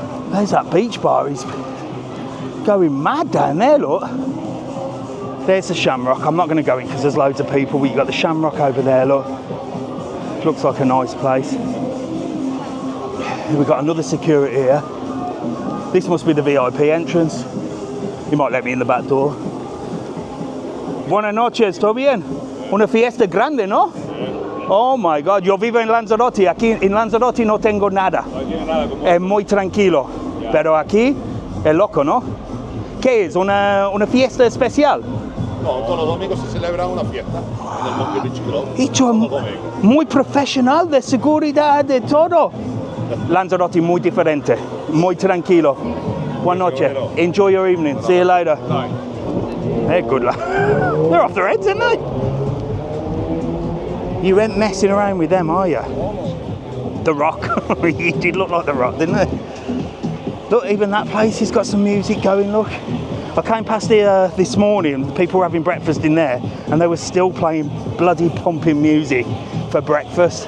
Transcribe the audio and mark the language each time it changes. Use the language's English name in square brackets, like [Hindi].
[English] There's that beach bar, he's going mad down there, look. There's the Shamrock. I'm not going to go in because there's loads of people, but you've got the Shamrock over there, look. Looks like a nice place. We've got another security here. This must be the VIP entrance. He might let me in the back door. [Spanish] Buenas noches, ¿todo bien? Una fiesta grande, ¿no? [English] Oh my God, [Spanish] yo vivo en Lanzarote. Aquí en Lanzarote no tengo nada. Es muy tranquilo. Pero aquí es loco, ¿no? ¿Qué es? ¿Una fiesta especial? No, todos los domingos se celebra una fiesta en el Monkey Beach Club. Hecho muy profesional, de seguridad, de todo. Lanzarote muy diferente, muy tranquilo. Buenas noches. [English] Enjoy your evening. See you later. They're good, lad. They're off their heads, aren't they? You ain't messing around with them, are you? The Rock. He did look like The Rock, didn't he? Look, even that place has got some music going, look. I came past here this morning, people were having breakfast in there, and they were still playing bloody pumping music for breakfast.